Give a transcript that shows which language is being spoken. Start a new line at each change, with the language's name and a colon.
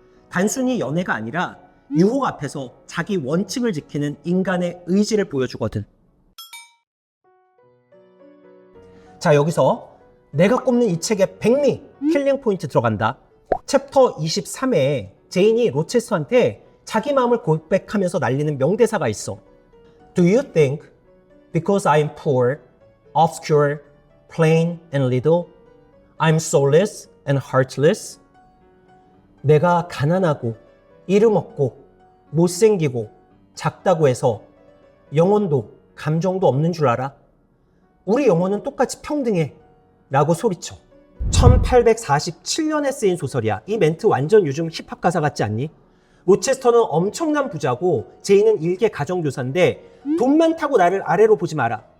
Korean: 단순히 연애가 아니라 유혹 앞에서 자기 원칙을 지키는 인간의 의지를 보여주거든. 자, 여기서 내가 꼽는 이 책의 백미 킬링 포인트 들어간다. 챕터 23에 제인이 로체스터한테 자기 마음을 고백하면서 날리는 명대사가 있어.
English: Do you think because I'm poor, obscure, plain and little, I'm soulless and heartless?
Korean: 내가 가난하고 이름 없고 못생기고 작다고 해서 영혼도 감정도 없는 줄 알아? 우리 영혼은 똑같이 평등해 라고 소리쳐. 1847년에 쓰인 소설이야. 이 멘트 완전 요즘 힙합 가사 같지 않니? 로체스터는 엄청난 부자고 제인은 일개 가정교사인데 돈 많다고 나를 아래로 보지 마라.